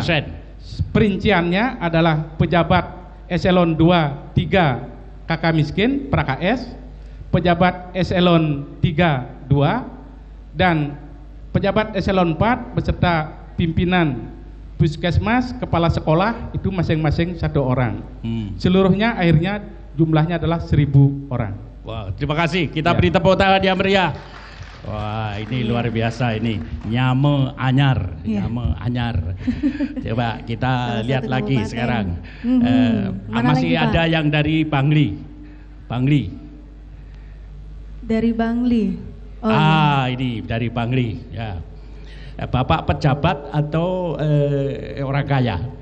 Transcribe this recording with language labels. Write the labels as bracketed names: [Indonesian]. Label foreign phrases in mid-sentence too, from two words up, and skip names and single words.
[Indonesian] Perinciannya adalah pejabat eselon 2, 3 kakak miskin pra-KS, pejabat eselon 3, 2, dan pejabat eselon 4 beserta pimpinan puskesmas, kepala sekolah itu masing-masing 1 orang. Seluruhnya akhirnya jumlahnya adalah 1.000 orang. Wah, terima kasih. Kita beri tepuk tangan yang meriah. Wah, ini luar biasa ini. Nyame anyar, nyame anyar. Coba kita lihat lagi sekarang. Masih lagi, ada Pak? yang dari Bangli. Bangli. Dari Bangli. Oh, ini dari Bangli. Ya. Bapak pejabat atau orang kaya?